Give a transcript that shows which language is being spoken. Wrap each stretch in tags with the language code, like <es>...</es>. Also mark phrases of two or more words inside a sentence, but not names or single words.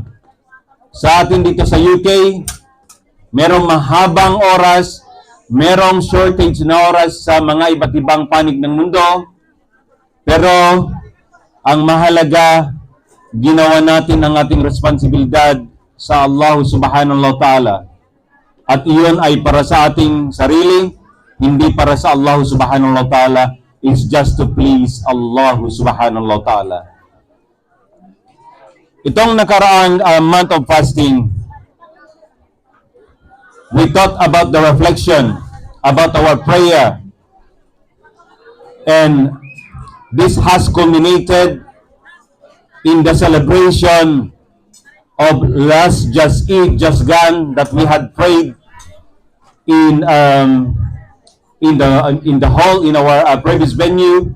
<tl>Sa atin dito sa UK, merong mahabang oras, merong shortage na oras sa mga iba't ibang panig ng mundo. Pero ang mahalaga, ginawa natin ang ating responsibilidad sa Allah</tl> <ar>سبحانه وتعالى.</ar> <tl>At iyon ay para sa ating sarili, hindi para sa Allah</tl> <ar>سبحانه وتعالى.</ar> <en>Is just to please Allah</en> <ar>سبحانه وتعالى.</ar> <tl>Itong nakaraang</tl> <en>month of fasting, we thought about the reflection, about our prayer, and this has culminated in the celebration of last just Eid, just gone, that we had prayed in the hall in our previous venue.</en>